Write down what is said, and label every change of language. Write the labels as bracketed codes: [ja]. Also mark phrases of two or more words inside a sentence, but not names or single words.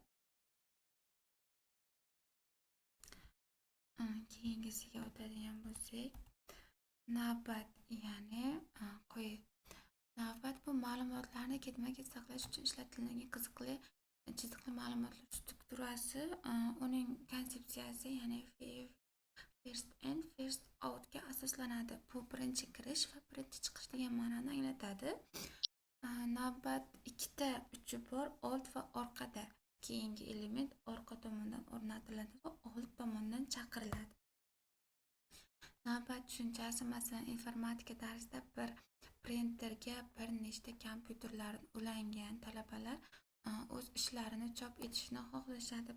[uz] Keyingisiga o'tadigan bo'lsak, navbat, ya'ni navbat bu ma'lumotlarni ketma-ket saqlash uchun ishlatiladigan qiziqli chiziqli ma'lumotlar strukturasi. Uning konsepsiyasi, ya'ni [en] first in first out [uz] ga asoslanadi. Bu birinchi kirish va birinchi chiqish degan ma'noni anglatadi. Navbat ikkita uchi bor, old va orqada. Keyingi element orqa tomondan o'rnatiladi va old tomondan chaqiriladi. Navbat tushunchasi, masalan, informatika darsida bir printerga bir nechta kompyuterlarni ulangan talabalar o'z ishlarini chop etishni xohlashadi.